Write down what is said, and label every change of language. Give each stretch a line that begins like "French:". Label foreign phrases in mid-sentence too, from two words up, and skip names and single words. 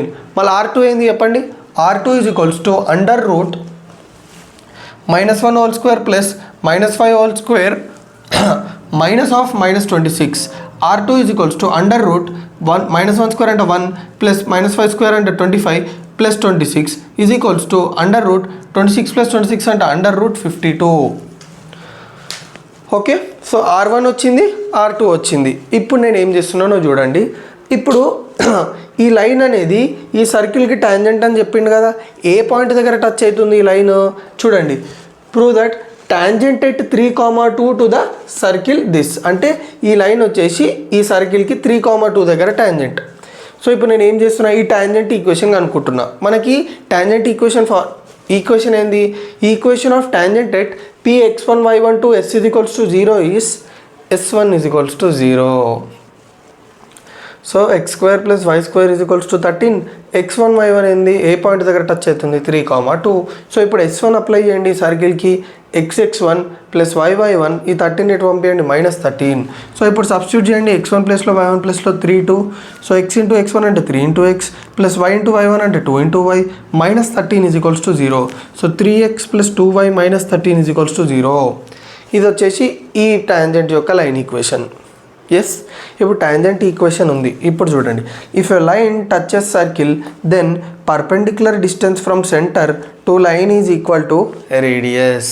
Telugu: మళ్ళీ R2 ఏంది చెప్పండి, R2 = (1/2) + -5² -26. R2 = (1/(1) అంటే 1 + -5² అంటే 25 + 26
English: is equals to
Telugu: (26 + 26) అంటే √52. ఓకే, సో R1 వచ్చింది, R2 వచ్చింది. ఇప్పుడు నేను ఏం చేస్తున్నానో చూడండి. ఇప్పుడు ఈ లైన్ అనేది ఈ సర్కిల్కి టాంజెంట్ అని చెప్పిండు కదా, ఏ పాయింట్ దగ్గర టచ్ అవుతుంది ఈ లైన్ చూడండి.
English: prove that tangent at 3,2 to the circle this,
Telugu: అంటే ఈ లైన్ వచ్చేసి ఈ సర్కిల్కి 3,2 దగ్గర టాంజెంట్. సో ఇప్పుడు నేను ఏం చేస్తున్నా, ఈ
English: tangent equation
Telugu: అనుకుంటున్నా. మనకి
English: tangent equation
Telugu: ఏంది,
English: equation of tangent at
Telugu: Px1 y1 to s = 0 is s1 = 0. సో x² + y² = 13. x1 y1 ఏంది, ఏ పాయింట్ దగ్గర టచ్ అవుతుంది, 3,2. సో ఇప్పుడు s1 అప్లై చేయండి సర్కిల్కి, xx1 + yy1, ఈ 13 ఎటు పంపించండి -13. సో ఇప్పుడు సబ్స్టిట్యూట్ చేయండి, x1 ప్లేస్లో y1 ప్లేస్లో 3 సో x × x1 అంటే 3 × x + y × y1 అంటే 2 × y -13 = 0. సో 3x + 2y -13 = 0. ఇది వచ్చేసి ఈ టాంజెంట్ యొక్క
English: line equation.
Telugu: ఎస్. ఇప్పుడు
English: tangent equation
Telugu: ఉంది. ఇప్పుడు చూడండి,
English: if a line touches circle then perpendicular distance from center to line is equal to radius.